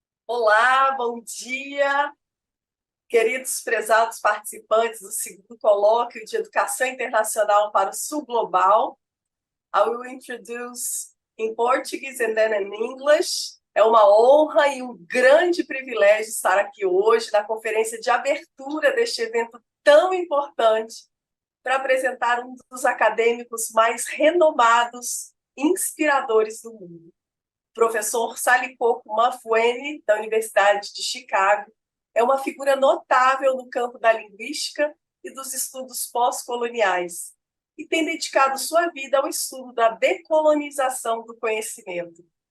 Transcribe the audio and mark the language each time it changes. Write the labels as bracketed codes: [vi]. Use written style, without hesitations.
[pt] Olá, bom dia, queridos prezados participantes do segundo colóquio de Educação Internacional para o Sul Global. [en] I will introduce in Portuguese and then in English. [pt] É uma honra e um grande privilégio estar aqui hoje na conferência de abertura deste evento tão importante para apresentar um dos acadêmicos mais renomados e inspiradores do mundo. Professor Salikoko Mufwene, da Universidade de Chicago, é uma figura notável no campo da linguística e dos estudos pós-coloniais, e tem dedicado sua vida ao estudo da decolonização do conhecimento.